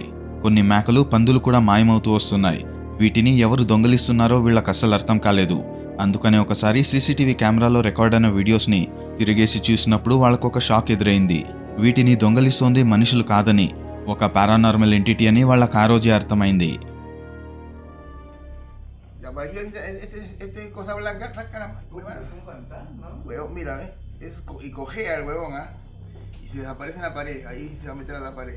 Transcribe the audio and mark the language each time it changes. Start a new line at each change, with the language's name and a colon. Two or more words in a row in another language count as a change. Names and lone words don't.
Telugu: కొన్ని మేకలు, పందులు కూడా మాయమవుతూ వస్తున్నాయి. వీటిని ఎవరు దొంగలిస్తున్నారో వీళ్ళకి అస్సలు అర్థం కాలేదు. అందుకనే ఒకసారి
English: CCTV camera
Telugu: రికార్డ్ అయిన వీడియోస్ని తిరిగేసి చూసినప్పుడు వాళ్ళకొక షాక్ ఎదురైంది. వీటిని దొంగలిస్తోంది మనుషులు కాదని, ఒక
English: paranormal entity
Telugu: అని వాళ్ళకి ఆ రోజే అర్థమైంది.
Spanish: Este cosa blanca, saca la mano. Es un fantasma, ¿no? Huevón, mira, ¿ves? Y cojea el huevón, ¿ah? Y se desaparece en la pared, ahí se va a meter a la pared.